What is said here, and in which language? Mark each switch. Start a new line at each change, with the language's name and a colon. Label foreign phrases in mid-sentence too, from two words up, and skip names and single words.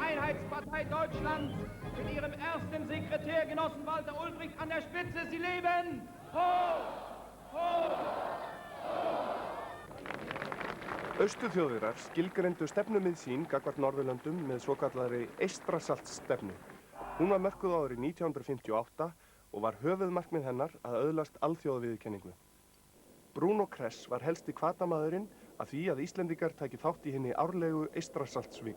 German: Einheitspartei Deutschlands mit ihrem ersten Sekretär, Genossen Walter Ulbricht, an der Spitze. Sie leben! Hoch! Hoch!
Icelandic: Austur-Þjóðverjar skilgreindu stefnumið sín gagnvart Norðurlöndum með svokallari Eystrasaltsstefnu. Hún var mörkuð á árið 1958 og var höfuðmarkmið hennar að öðlast alþjóðaviðurkenningu. Bruno Kress var helsti hvatamaðurinn að því að Íslendingar tæki þátt í hinni árlegu Eystrasaltsviku.